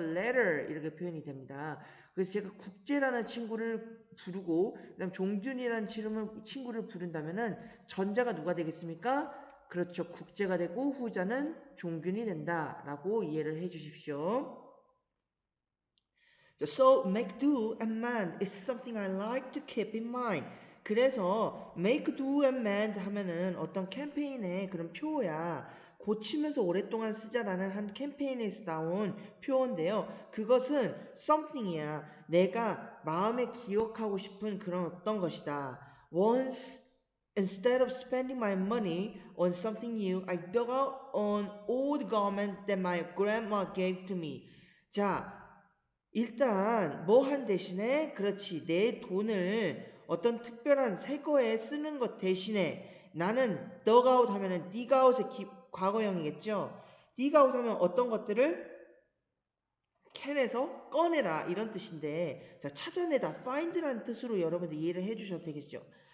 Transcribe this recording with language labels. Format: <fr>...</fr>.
<ko>later 이렇게 표현이 됩니다. 그래서 제가 국제라는 친구를 부르고 그다음 종균이라는 친구를 부른다면은 전자가 누가 되겠습니까? 그렇죠. 국제가 되고 후자는 종균이 된다라고 이해를 해 주십시오.</ko> <en>So make do and mend is something I like to keep in mind.</en> <ko>그래서</ko> <en>make do and mend</en> <ko>하면은 어떤 캠페인의 그런 표어야. 고치면서 오랫동안 쓰자라는 한 캠페인에서 나온 표어인데요. 그것은 something이야. 내가 마음에 기억하고 싶은 그런 어떤 것이다.</ko> <en>Once instead of spending my money on something new, I dug out an old garment that my grandma gave to me.</en> <ko>자, 일단 뭐 한 대신에 그렇지 내 돈을 어떤 특별한 새 거에 쓰는 것 대신에 나는</ko> <en>dug out</en> <ko>하면은</ko> <en>dig out</en> <ko>의 과거형이겠죠.</ko> <en>dig out</en> <ko>하면 어떤 것들을 캔에서 꺼내라 이런 뜻인데 자 찾아내다 find라는 뜻으로 여러분들 이해를 해주셔도 되겠죠.</ko>